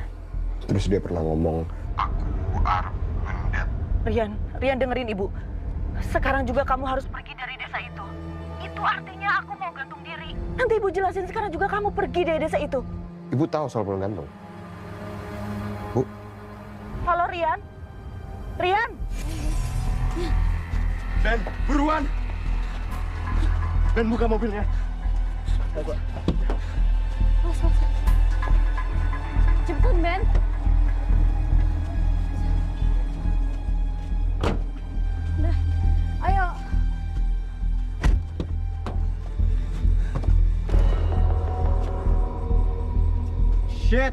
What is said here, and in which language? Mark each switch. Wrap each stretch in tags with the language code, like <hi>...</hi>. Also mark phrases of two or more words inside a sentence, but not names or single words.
<id>Terus dia pernah ngomong, aku mendet. Rian dengerin ibu. Sekarang juga kamu harus pergi dari desa itu. Itu artinya aku mau gantung diri. Nanti ibu jelasin, sekarang juga kamu pergi dari desa itu. Ibu tahu soal burung gantung? Bu? Halo Rian? Rian? Ben, buruan! Ben, buka mobilnya. Cepetan, Ben. Udah, ayo. Shit!</id>